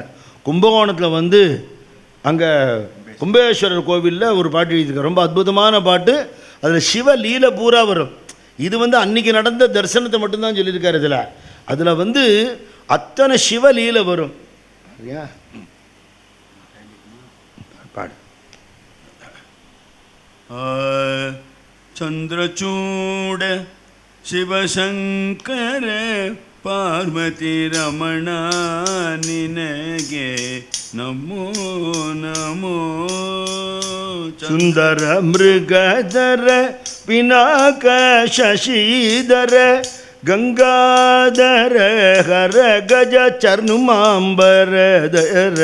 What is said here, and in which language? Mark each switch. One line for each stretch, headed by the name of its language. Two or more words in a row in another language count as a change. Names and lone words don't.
Tamil: கும்பகோணத்தில் அங்கே கும்பேஸ்வரர் கோவிலில் ஒரு பாட்டு எழுதியிருக்கார். ரொம்ப அற்புதமான பாட்டு. அதில் சிவ லீலை பூரா வரும். இது அன்றைக்கி நடந்த தரிசனத்தை மட்டும்தான் சொல்லியிருக்கார். அதில் அத்தனை சிவ லீலை வரும். சரியா? பாடு.
Kannada: ಚಂದ್ರಚೂಡ ಶಿವಶಂಕರ ಪಾರ್ವತಿ ರಮಣ ನಿನಗೆ ನಮೋ ನಮೋ. ಸುಂದರ ಮೃಗಧರ ಪಿನಾಕ ಶಶಿಧರ ಗಂಗಾಧರ ಹರ ಗಜ ಚರ್ಮಾಂಬರಧರ